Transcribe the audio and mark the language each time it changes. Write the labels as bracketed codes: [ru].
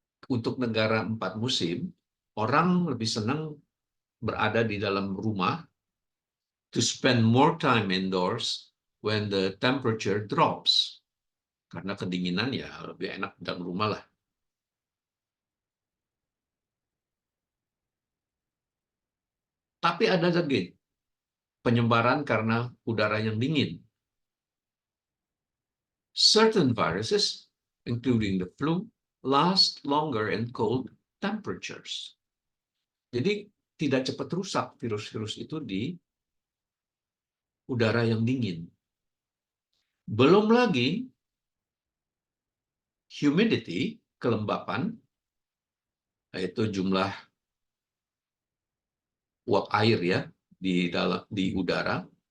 [id] Untuk negara 4 musim, orang lebih senang berada di dalam rumah, [en] to spend more time indoors when the temperature drops. [id] Karena kedinginan ya lebih enak dalam rumah lah. Tapi ada lagi penyebaran karena udara yang dingin. [en] Certain viruses, including the flu, last longer in cold temperatures. [id] Jadi tidak cepat rusak virus-virus itu di udara yang dingin. Belum lagi humidity, kelembapan, yaitu jumlah uap air ya di udara.